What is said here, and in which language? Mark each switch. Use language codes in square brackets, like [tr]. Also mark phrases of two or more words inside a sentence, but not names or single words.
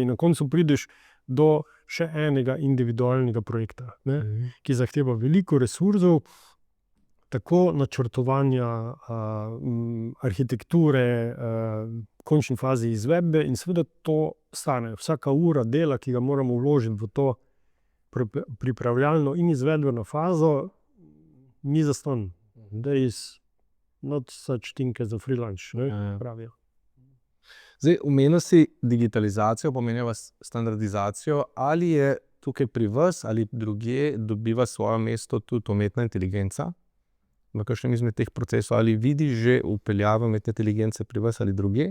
[sl] In na koncu prideš do še enega individualnega projekta, ki zahteva veliko resursov, tako načrtovanja, arhitekture, v končni fazi izvedbe, in seveda to stane. Vsaka ura dela, ki ga moramo vložiti v to pripravljalno in izvedbeno fazo, ni zastonj. [en] There is not such thing as a free lunch, [sl] pravijo. Zdaj, omenil si digitalizacijo, pomenila standardizacijo. Ali je tukaj pri vas ali drugje dobiva svoje mesto tudi umetna inteligenca v kakšnem izmed teh procesov? Ali vidiš že vpeljavo umetne inteligence pri vas ali drugje?